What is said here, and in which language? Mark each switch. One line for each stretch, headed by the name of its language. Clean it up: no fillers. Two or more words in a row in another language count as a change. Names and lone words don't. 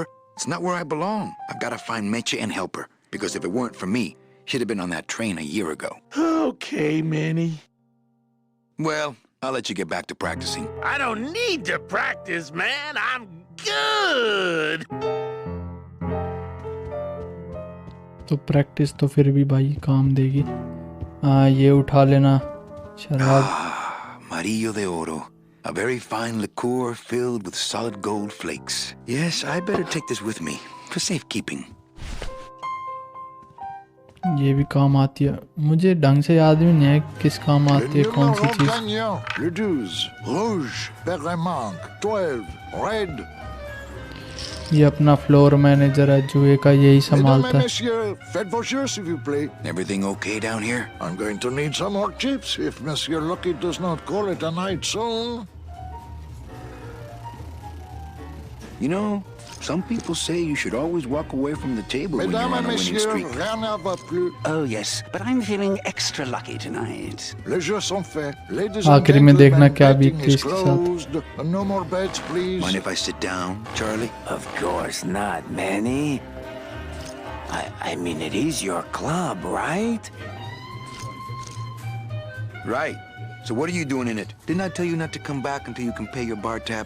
English: It's not where I belong. I've got to find Meche and help her. Because if it weren't for me, she'd have been on that train a year ago. Okay, Manny. Well, I'll let you get back to practicing. I don't need to practice, man. I'm good.
Hindi: तो प्रैक्टिस तो फिर भी भाई काम देगी. ये उठा लेना शराब.
English: Marillo de Oro. A very fine liqueur filled with solid gold flakes. Yes, I better take this with me for safekeeping.
Hindi: ये भी काम आती है. मुझे ढंग से याद भी नहीं है किस काम आती है कौन सी चीज.
French: Le 12, rouge, bergamanque, 12, red.
Hindi: ये अपना
English: floor manager
Hindi: है जुए का, यही संभालता है.
French: Faites vos jeux, s'il vous plaît.
English: Everything okay down here? I'm going to need some more chips if Monsieur Lucky does not call it a night soon. You know, some people say you should always walk away from the table when you're on a winning streak.
French: Rien ne va plus.
English: Oh yes, but I'm feeling extra lucky tonight.
French: Les jeux sont faits.
English: Ladies
Hindi: आखिरी में देखना क्या बीतती है इसके साथ.
English: No more bets, please. Mind if I sit down, Charlie? Of course not, Manny. I mean, it is your club, right? Right. So what are you doing in it? Didn't I tell you not to come back until you can pay your bar tab?